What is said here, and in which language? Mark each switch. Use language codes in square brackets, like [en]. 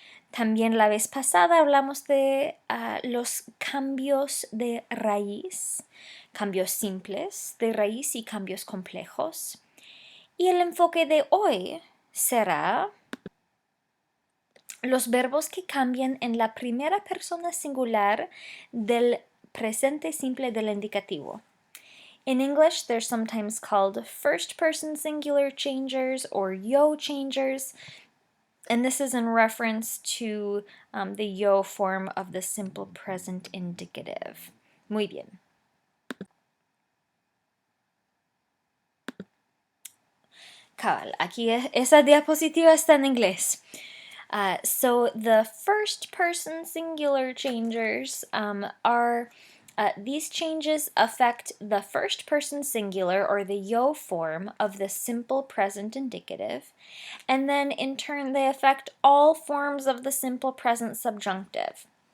[es] También la vez pasada hablamos de los cambios de raíz, cambios simples de raíz y cambios complejos. Y el enfoque de hoy será los verbos que cambian en la primera persona singular del presente simple del indicativo. [en] In English, they're sometimes called first person singular changers or yo changers. And this is in reference to the yo form of the simple present indicative. [es] Muy bien. Cabal, aquí esa diapositiva está en inglés. [en] So the first person singular changers are these changes affect the first person singular or the yo form of the simple present indicative, and then in turn they affect all forms of the simple present subjunctive.